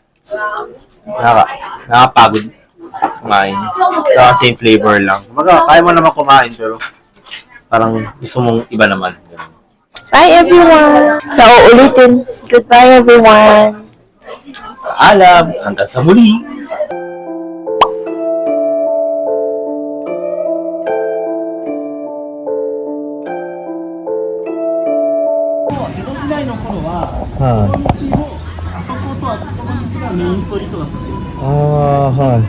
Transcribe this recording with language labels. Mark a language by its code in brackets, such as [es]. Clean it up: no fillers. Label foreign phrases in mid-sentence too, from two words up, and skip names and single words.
[tl] Nakapagod kumain. Kaya [en] same flavor [tl] lang. Kumbaga, kaya mo naman kumain, pero parang gusto mong iba naman. [en] Bye everyone! [tl] Sa uulitin, [en] goodbye everyone! [tl] Alam, hanggang sa muli! Ah, [ja] あそことあこの道がメインストリートだったんで、はい。